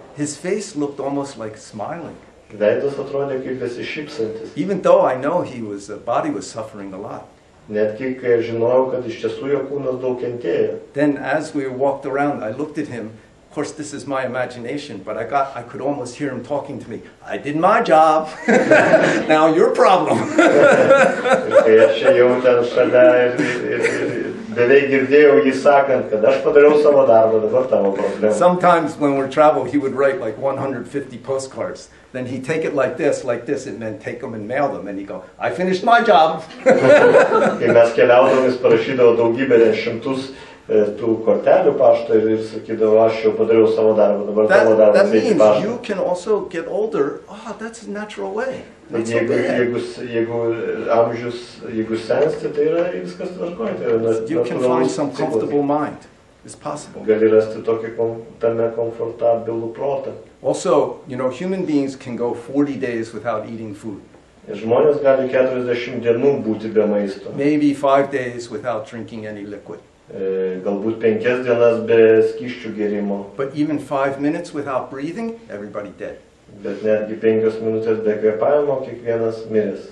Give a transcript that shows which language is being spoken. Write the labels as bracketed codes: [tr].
[en] His face looked almost like smiling. [lt] Veidas atrodė kaip besišypsantis. [en] Even though I know his body was suffering a lot. [lt] Netgi kai žinojau, kad iš tiesų jo kūnas daug kentėjo. [en] Then as we walked around, I looked at him. Of course, this is my imagination, but I could almost hear him talking to me. I did my job. Now your problem. [lt] Kai aš jau ten šalia ir beveik girdėjau jį sakant, kad aš padariau savo darbą, dabar tavo problema. [en] Sometimes when we're travel, he would write like 150 postcards. Then he'd take it like this, and then take them and mail them. And he'd go, I finished my job. [lt] Kai mes keliaudavom, jis parašydavo daugybę šimtus tų kortelių pašto ir sakydavo, aš jau padariau savo darbą, dabar tavo darbas [en] That [lt] eiti [en] means [lt] paštą. [en] you can also get older. Oh, that's a natural way. Not so [lt] Jeigu [en] bad. [lt] amžius, jeigu sensti, tai yra viskas tvarkoj. Tai yra [en] You can find some comfortable mind. It's possible. [lt] Gali rasti tokį tame komfortabilų protą. [en] Also, human beings can go 40 days without eating food. [lt] Žmonės gali 40 dienų būti be maisto. [en] Maybe 5 days without drinking any liquid. [lt] Galbūt 5 dienas be skysčių gėrimo. [en] But even 5 minutes without breathing, everybody dead. [lt] Bet netgi 5 minutės be kvėpavimo, kiekvienas miręs.